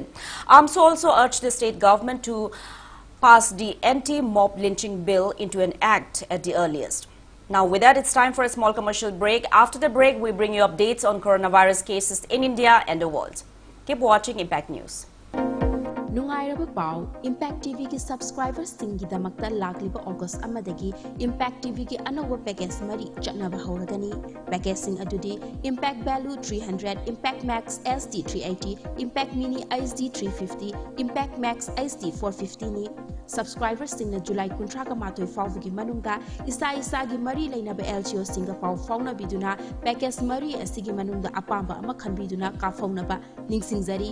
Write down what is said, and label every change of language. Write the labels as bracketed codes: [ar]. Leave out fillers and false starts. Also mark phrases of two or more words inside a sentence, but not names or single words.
[en] AMSO also urged the state government to pass the anti-mob lynching bill into an act at the earliest. Now, with that, it's time for a small commercial break. After the break, we bring you updates on coronavirus cases in India and the world. Keep watching Impact News. [mni] Nungairaba Pau, Impact TV ki subscribers singgidamakta lagliba August amadagi Impact TV ki anawa package mari chatnaba hauragani. Package sing adudi Impact Value 300, Impact Max SD 380, Impact Mini SD 350, Impact Max SD 450 ni. Subscribers sing na July kuntraga matoi fawgi manungda isa gi mari lainaba LGO singa pau fauna biduna package mari asigi manungda apamba ama khanbiduna ka fauna ba ningsingzari.